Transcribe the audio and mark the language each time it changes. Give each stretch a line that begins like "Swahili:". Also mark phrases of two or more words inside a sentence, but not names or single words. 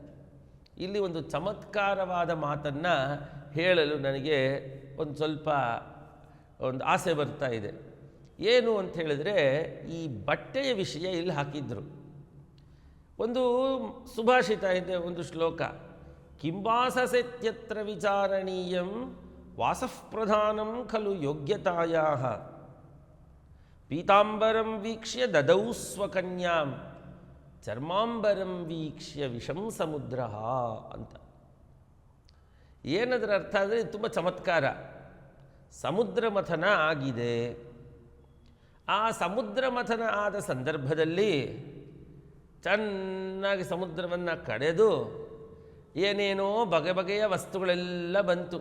Kannada: ಇಲ್ಲಿ ಒಂದು ಚಮತ್ಕಾರವಾದ ಮಾತನ್ನು ಹೇಳಲು ನನಗೆ ಒಂದು ಸ್ವಲ್ಪ ಆಸೆ ಬರ್ತಾ ಇದೆ. ಏನು ಅಂತ ಹೇಳಿದ್ರೆ, ಈ ಬಟ್ಟೆಯ ವಿಷಯ ಇಲ್ಲಿ ಹಾಕಿದ್ರು. ಒಂದು ಸುಭಾಷಿತ ಇದೆ, ಒಂದು ಶ್ಲೋಕ,
Sanskrit: ಕಿಂವಾಸಸೆತ್ಯತ್ರ ವಿಚಾರಣೀಯಂ ವಾಸಃ ಪ್ರಧಾನಂ ಖಲು ಯೋಗ್ಯತಾಯಾಃ ಪೀತಾಂಬರಂ ವೀಕ್ಷ್ಯ ದದೌ ಸ್ವಕನ್ಯಾಂ ಚರ್ಮಾಂಬರಂ ವೀಕ್ಷ್ಯ ವಿಷಂ ಸಮುದ್ರ
Kannada: ಅಂತ. ಏನದರ ಅರ್ಥ ಅಂದರೆ ತುಂಬ ಚಮತ್ಕಾರ. ಸಮುದ್ರ ಮಥನ ಆಗಿದೆ. ಆ ಸಮುದ್ರ ಮಥನ ಆದ ಸಂದರ್ಭದಲ್ಲಿ ಚೆನ್ನಾಗಿ ಸಮುದ್ರವನ್ನು ಕಡೆದು ಏನೇನೋ ಬಗೆ ಬಗೆಯ ವಸ್ತುಗಳೆಲ್ಲ ಬಂತು.